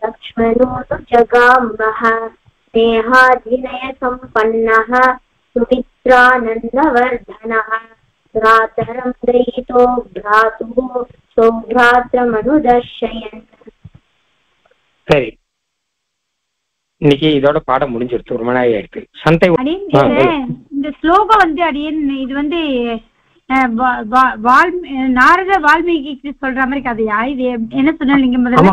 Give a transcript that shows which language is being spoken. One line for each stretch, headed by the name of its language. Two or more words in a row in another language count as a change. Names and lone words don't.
Sanskrit: लक्ष्मणो जगामः स्नेहादिनय सम्पन्नः सुमित्रानन्दवर्धनः सुमित्रानन्दवर्धनः भ्रातरं दयितो भ्रातुः सौभ्रात्रमनुदर्शयन्.
Tamil: சரி, இன்னைக்கு இதோட பாடம் முடிஞ்சிருச்சு. ஒரு மணி நேரம் ஆயிடுச்சு. சண்டை இந்த ஸ்லோகம் வந்து அடியன் இது வந்து நாரத வால்மீகி சொல்ற மாதிரி கதையா? இது என்ன சொன்னீங்க முதல்ல?